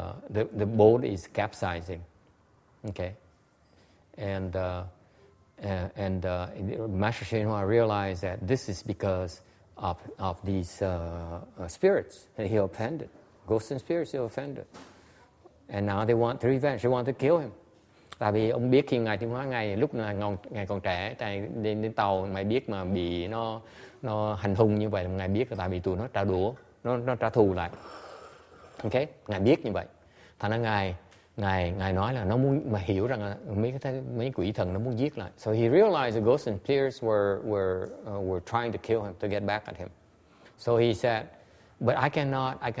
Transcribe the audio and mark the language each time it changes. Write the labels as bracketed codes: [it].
[en] the boat is capsizing, okay, and Master Shinhua realized that this is because of these spirits that he offended, ghosts and spirits he offended, and now they want revenge. They want to kill him. [vi] Tại vì ông biết khi Ngài Tiến Hóa lúc là Ngài còn trẻ, tại đến tàu Ngài biết mà bị nó hành hung như vậy, Ngài biết là tại vì tụi nó trả đũa, nó trả thù lại. Okay, Ngài biết như vậy. Thành ra Ngài nói là nó muốn mà hiểu rằng là mấy quỷ thần nó muốn giết lại. [en] So he realized the ghosts and spirits were trying to kill him, to get back at him. So he said, but I cannot.